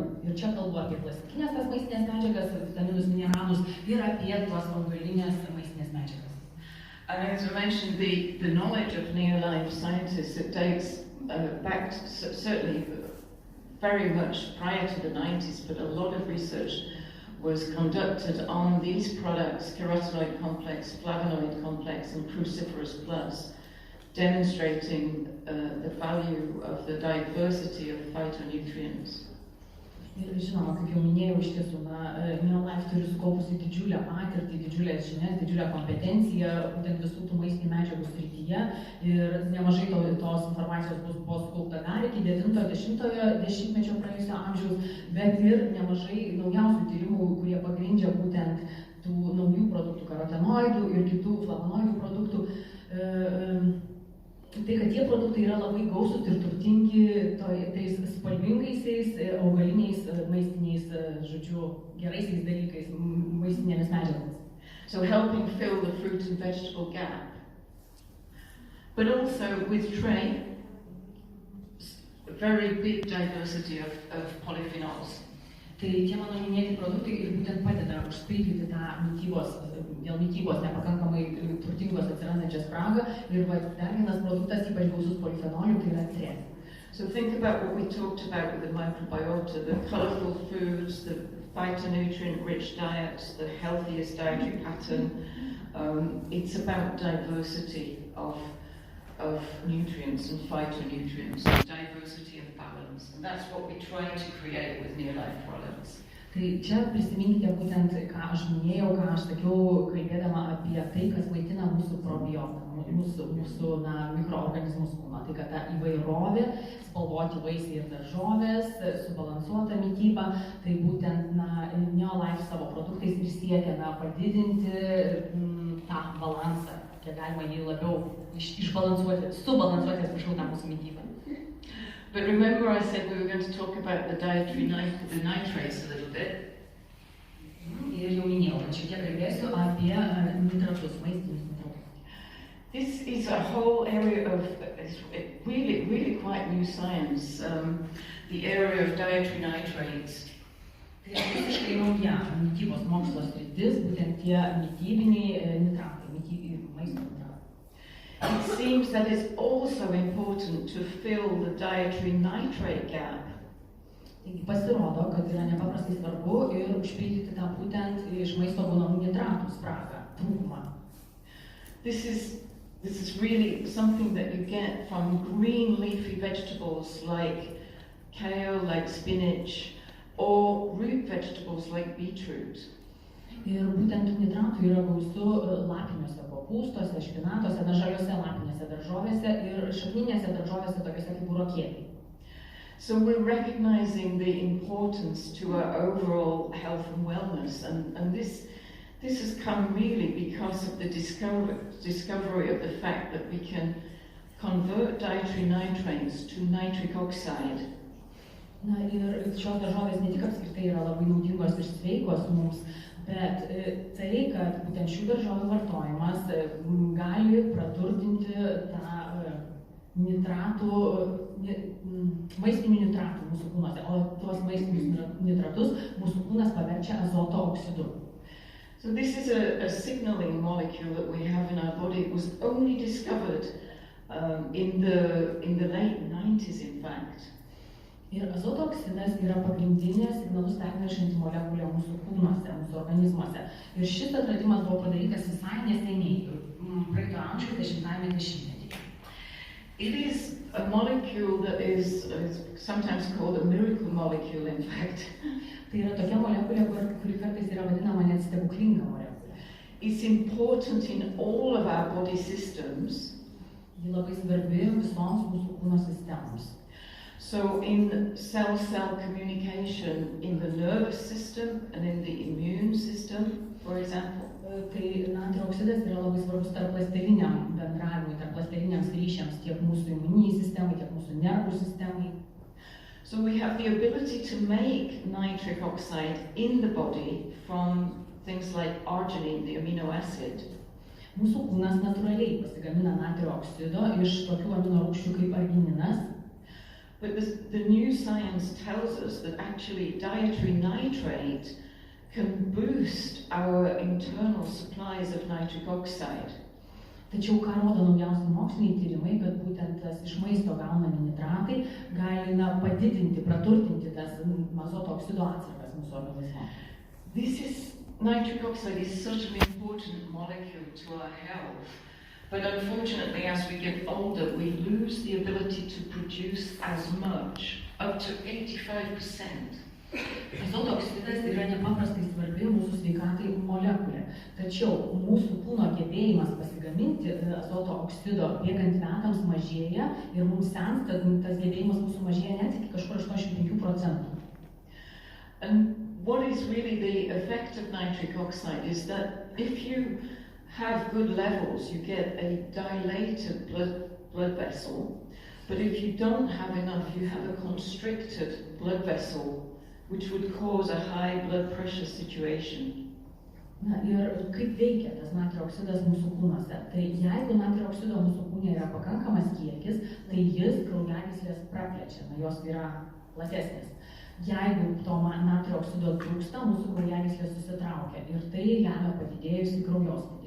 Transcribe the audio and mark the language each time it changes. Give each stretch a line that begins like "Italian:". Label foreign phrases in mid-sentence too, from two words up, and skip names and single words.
Lithuanian: Ir čia kalbu apie plastikinės tas maistinės medžiagas, vitaminus, mineralus ir apie tuos augalinės maistinės medžiagas.
English: And as I mentioned, the knowledge of Neolife scientists, it dates back to, certainly very much prior to the 90s, but a lot of research was conducted on these products, carotenoid complex, flavonoid complex, and cruciferous plus, demonstrating the value of the diversity of phytonutrients.
Lithuanian: Ir žinoma, kaip jau minėjau, iš tiesų, Neolife turi sukaupusi didžiulę patirtį, didžiulės žinias, didžiulę kompetenciją, būtent visų tų maistinių medžiagų srityje ir nemažai tos informacijos buvo sukaupta dar iki 9-10 dešimtmečio praėjusio amžiaus, bet ir nemažai naujausių tyrimų, kurie pagrindžia būtent tų naujų produktų, karotenoidų ir kitų flavonoidų produktų. Tai, kad tie produktai yra labai gausūs ir turtingi tais spalvingaisiais, augaliniais, maistiniais, žodžiu, geraisiais dalykais, maistinėmis medžiagomis.
English: So helping fill the fruit and vegetable gap. But also with trade, a very big diversity of polyphenols.
Lithuanian: Tai tie mano minėti produktai ir būtent padeda užpildyti tą dėl mitybos nepakankamai turtingos atsirandančią spragą ir dar vienas produktas ypač gausus polifenolių, tai yra C.
English: So think about what we talked about with the microbiota, the colorful foods, the phytonutrient-rich diets, the healthiest dietary pattern. It's about diversity of nutrients and phytonutrients, diversity and balance. And that's what we try to create with Neolife products.
Lithuanian: Tai čia prisiminkite būtent, ką aš minėjau, ką aš sakiau, kalbėdama apie tai, kas maitina mūsų probiotą, mūsų mikroorganizmus kūno. Tai kad ta įvairovė, spalvoti vaisiai ir daržovės, subalansuota mityba, tai būtent Neolife savo produktais ir siekiame padidinti tą balansą, kiek galima jį labiau subalansuoti, tą mūsų mitybą.
English: But remember I said we were going to talk about the dietary the nitrates a little bit.
Lithuanian: Ir jau minėjau, kad šiek tiek kalbėsiu apie nitratus, maistinius nitratus.
English: This is a whole area of really quite new science, the area of dietary nitrates.
Lithuanian: Tai yra visiškai nauja mitybos mokslo sritis, būtent tie mitybiniai nitratai, maisto nitratai.
English: It seems that it's also important to fill the dietary nitrate gap.
Lithuanian: Taigi pasirodo, kad yra nepaprastai svarbu ir užpildyti tą būtent iš maisto gaunamų nitratų spragą, trūkumą.
English: This is really something that you get from green leafy vegetables like kale, like spinach, or root vegetables like beetroot.
Lithuanian: Ir būtent nitratų yra gausu lapiniuose kopūstuose, špinatuose, žaliuose lapinėse daržovėse ir šakninėse daržovėse tokiuose kaip burokėliai.
English: So we're recognizing the importance to our overall health and wellness, and this has come really because of the discovery of the fact that we can convert dietary nitrates to nitric oxide.
Lithuanian: Na ir šios daržovės ne tik apskritai yra labai naudingos ir sveikos mums, bet tai, kad būtent šių daržovių vartojimas gali praturtinti tą maistinių nitratų mūsų kūnuose, o tuos maistinius nitratus mūsų kūnas paverčia azoto oksidu.
English: So this is a signaling molecule that we have in our body. It was only discovered in the late 90s, in fact.
Lithuanian: Ir azoto oksidas yra pagrindinė signalus pernešanti molekulė mūsų kūnuose, mūsų organizmuose. Ir šis atradimas buvo padarytas visai neseniai, praeito amžiaus 10-ame dešimtmetyje.
English: It is a molecule that is sometimes called a miracle molecule, in fact.
Lithuanian: Tai yra tokia molekulė, kuri kartais yra vadinama net stebuklinga molekulė.
English: It's important in all of our body systems.
Lithuanian: Ji labai svarbi visoms mūsų kūno sistemoms.
English: So in cell-cell communication in the nervous system and in the immune system, for example.
Lithuanian: Tai natrio oksidas yra labai svarbus tarpląsteliniam bendravimui, tarpląsteliniams ryšiams tiek mūsų imuniniai sistemai, tiek mūsų nervų sistemai.
English: So we have the ability to make nitric oxide in the body from things like arginine, the amino acid.
Lithuanian: Mūsų kūnas natūraliai pasigamina natrio oksido iš tokių amino rūgščių kaip argininas.
English: But the new science tells us that actually dietary nitrate can boost our internal supplies of nitric oxide.
Lithuanian: Tačiau ką rodo naujausi moksliniai tyrimai, kad būtent tas iš maisto gaunami nitratai gali padidinti, praturtinti tas azoto oksido atsargas mūsų organizme.
English: Nitric oxide is such an important molecule to our health. But unfortunately, as we get older, we lose the ability to produce as much, up to 85%.
Lithuanian: Azoto oksidas yra nepaprastai svarbi mūsų Tačiau mūsų kūno gebėjimas pasigaminti azoto oksido bėgant metams mažėja ir mums senstant tas gebėjimas mūsų mažėja net iki kažkur 85%.
English: And what is really the effect of nitric oxide is that if you have good levels, you get a dilated blood vessel, but if you don't have enough, you have a constricted blood vessel, which would cause a high blood pressure situation.
Lithuanian: Na ir kaip veikia tas natrio oksidas mūsų kūnuose? Tai jeigu natrio oksido mūsų kūne yra pakankamas kiekis, tai jis kraujagyslės praplečia, jos yra platesnės. Jeigu to natrio oksido trūksta, mūsų kraujagyslės susitraukia ir tai lemia padidėjusį kraujospūdį.